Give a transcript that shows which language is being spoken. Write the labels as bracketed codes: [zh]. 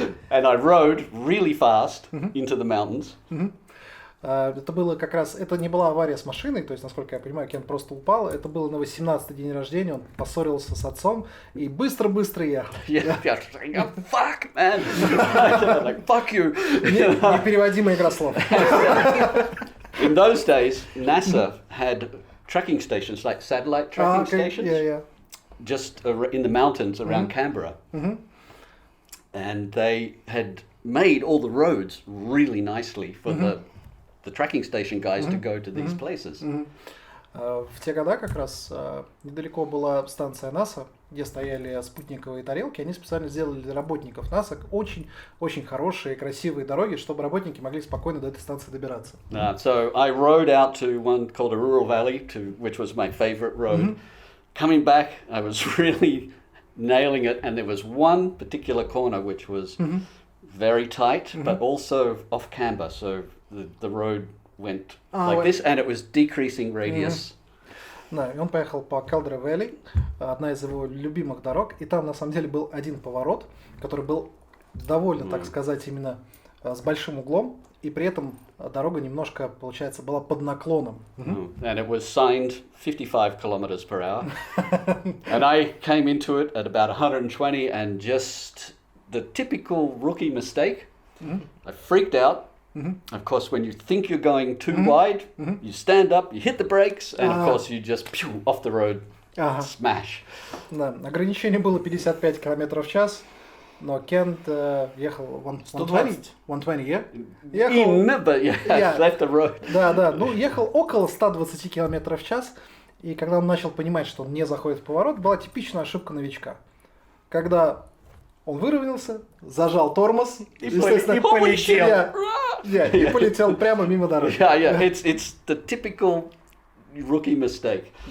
[en] And I rode really fast into the mountains. [ru] Это было как раз, это не была авария с машиной, то есть, насколько я понимаю, Кент просто упал. Это было на 18-й день рождения, он поссорился с отцом и быстро-быстро ехал. [en] Yeah, fuck, man! Like, fuck you! [ru] Непереводимая игра слов. [en] In those days, NASA had tracking stations, like satellite tracking stations, just in the mountains around Canberra. And they had made all the roads really nicely for the tracking station guys to go to these places. [ru] В те года как раз недалеко была станция НАСА, где стояли спутниковые тарелки. Они специально сделали для работников НАСА очень хорошие, красивые дороги, чтобы работники могли спокойно до этой станции добираться. [en] So I rode out to one called a rural valley, which was my favorite road. Coming back, I was really nailing it, and there was one particular corner which was very tight, but also off camber. So the road went like this, and it was decreasing radius. [ru] Да, и он поехал по Калдера Вэлли, одна из его любимых дорог, и там на самом деле был один поворот, который был довольно, так сказать, именно с большим углом, и при этом дорога немножко, получается, была под наклоном. [en] And it was signed 55 kilometers per hour. And I came into it at about 120, and just the typical rookie mistake, I freaked out. Of course, when you think you're going too wide, you stand up, you hit the brakes, and of course you just off the road, smash. [ru] Да, ограничение было 55 км в час, но Кент ехал 120, yeah? [en] Left the road. [ru] Да, ну ехал около 120 км в час, и когда он начал понимать, что он не заходит в поворот, была типичная ошибка новичка. Когда он выровнялся, зажал тормоз и полетел. И полетел прямо мимо дороги. [en] Yeah, it's the typical rookie mistake.